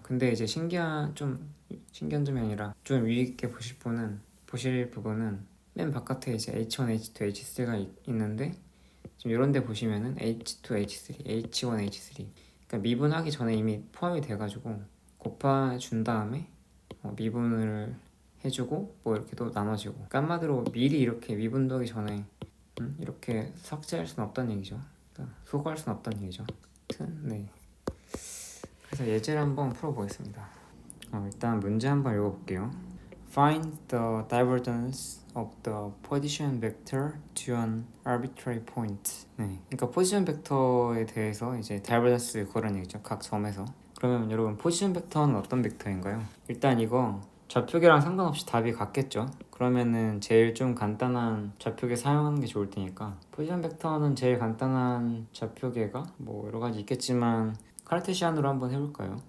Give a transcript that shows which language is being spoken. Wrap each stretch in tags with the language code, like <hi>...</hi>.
<ko>근데 이제 신기한 점이 아니라 좀 유의 있게 보실 부분은 맨 바깥에 이제 H1, H2, H3가 있는데 지금 이런 데 보시면은 H2, H3, H1, H3 그러니까 미분하기 전에 이미 포함이 돼가지고 곱해준 다음에 미분을 해주고 뭐 이렇게 또 나눠지고 그러니까 한마디로 미리 이렇게 미분하기 전에 이렇게 삭제할 수는 없다는 얘기죠. 그러니까 수거할 수는 없다는 얘기죠. 네. 그래서 예제를 한번 풀어보겠습니다. 일단 문제 한번 읽어볼게요.</ko> <en>Find the divergence of the position vector to an arbitrary point.</en> <ko>네, 그러니까 포지션 벡터에 대해서 이제 divergence 그런 얘기죠. 각 점에서. 그러면 여러분 포지션 벡터는 어떤 벡터인가요? 일단 이거 좌표계랑 상관없이 답이 같겠죠. 그러면은 제일 좀 간단한 좌표계 사용하는 게 좋을 테니까 포지션 벡터는 제일 간단한 좌표계가 뭐 여러 가지 있겠지만 카르테시안으로 한번 해볼까요?</ko>